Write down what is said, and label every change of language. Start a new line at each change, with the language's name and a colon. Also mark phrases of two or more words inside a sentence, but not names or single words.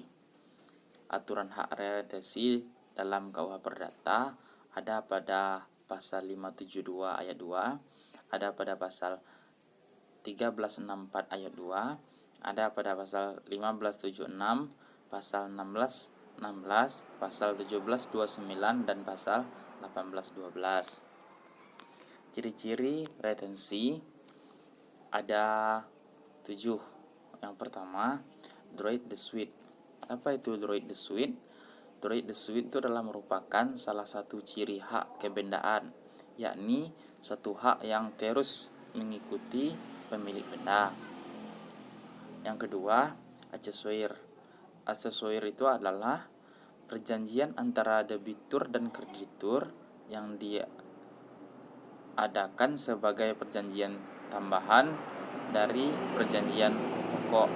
Indonesian: Aturan hak retensi dalam KUH Perdata ada pada pasal 572 ayat 2, ada pada pasal 1364 ayat 2, ada pada pasal 1576, pasal 1616, pasal 1729 dan pasal 1812. Ciri-ciri retensi ada 7. Yang pertama,
French: droit de suite.
Indonesian: Apa itu
French: droit de suite? Droit de suite
Indonesian: itu adalah merupakan salah satu ciri hak kebendaan, yakni satu hak yang terus mengikuti pemilik benda. Yang kedua, accessoire. Accessoire itu adalah perjanjian antara debitur dan kreditur yang diadakan sebagai perjanjian tambahan dari perjanjian pokok.